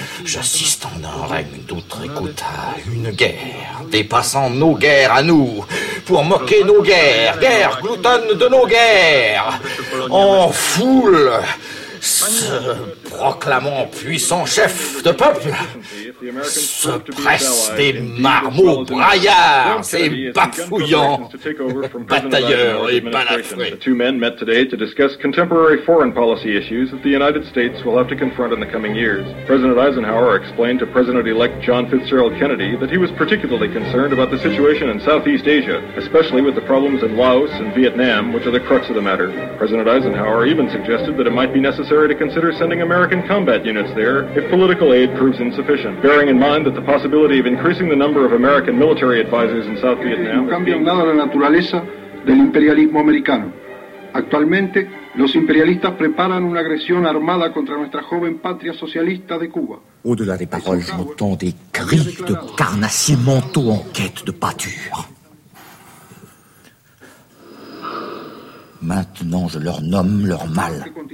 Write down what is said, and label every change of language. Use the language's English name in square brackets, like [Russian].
[French] J'assiste en un règne d'outre-écoute à une guerre, dépassant nos guerres à nous, pour moquer nos guerres, guerres gloutonnes de nos guerres, en foule, se proclamant puissant chef de peuple, se presse des marmots braillards et bafouillants batailleurs et balafrés. [English] The two men met today to discuss contemporary foreign policy issues that the United States will have to confront in the coming years. President Eisenhower explained to President-elect John Fitzgerald Kennedy that he was particularly concerned about the situation in Southeast Asia, especially with the problems in Laos and Vietnam, which are the crux of the matter. President Eisenhower even suggested that it might be necessary to consider sending American combat units there if political aid proves insufficient. Bearing in mind that the possibility of increasing the number of American military advisors in South Vietnam... [Spanish] ...no cambia nada la naturaleza del imperialismo americano. Actualmente, los imperialistas preparan una agresión armada contra nuestra joven patria socialista de Cuba. [French] Au-delà des paroles, j'entends des cris de carnassiers mentaux en quête de pâture. Maintenant, je leur nomme leur mal.